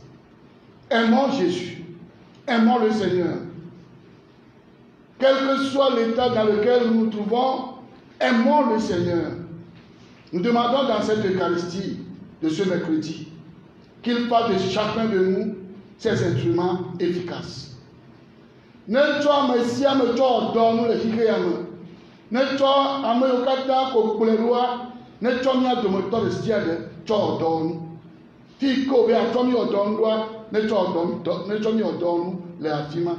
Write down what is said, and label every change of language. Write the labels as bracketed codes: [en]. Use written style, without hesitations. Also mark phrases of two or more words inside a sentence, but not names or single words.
[fr] Aimons Jésus, aimons le Seigneur. Quel que soit l'état dans lequel nous nous trouvons, aimons le Seigneur. Nous demandons dans cette Eucharistie de ce mercredi qu'il fasse de chacun de nous ses instruments efficaces. [ee] Ne tsɔ ame sia ame tsɔ dɔ nu le xixea me. Ne tsɔ ame yiwo katã ko kplɔe ɖoa, ne tsɔ mía dometɔ ɖe sia ɖe tsɔ dɔ nu. Fi ke wo be atsɔ mí dɔ nu ɖoa, ne tsɔ mí dɔ nu le afi ma.